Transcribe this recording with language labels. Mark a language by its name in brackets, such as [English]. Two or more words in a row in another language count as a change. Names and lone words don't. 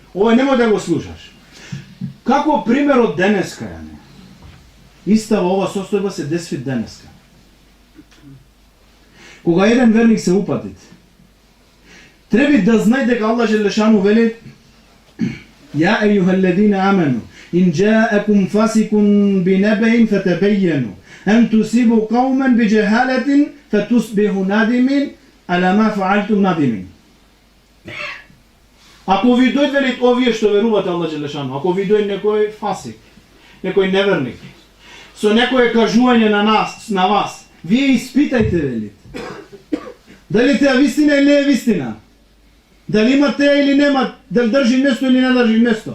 [Macedonian] Овај немој да го слушаш. Како пример од денеска ја не? Истава ова состојба се деси денеска. Кога еден верник се упатит, треба да знае дека [Arabic] الله جل شأنه [Macedonian] вели: [Arabic] يا أيها الذين آمنوا إن جاءكم فاسق بنبإ فتبينوا أن تصيبوا قوما بجهالة فتصبحوا نادمين على ما فعلتم نادمين. [Macedonian] Ако ви дојде велит овие што верувате [Arabic] الله جل شأنه, [Macedonian] ако ви дојде некој фасик, некој неверник, со некое кажување на вас, вие испитајте велит. Дали теа вистина или не е вистина? Дали има теа или нема, дали држи место или не држи место?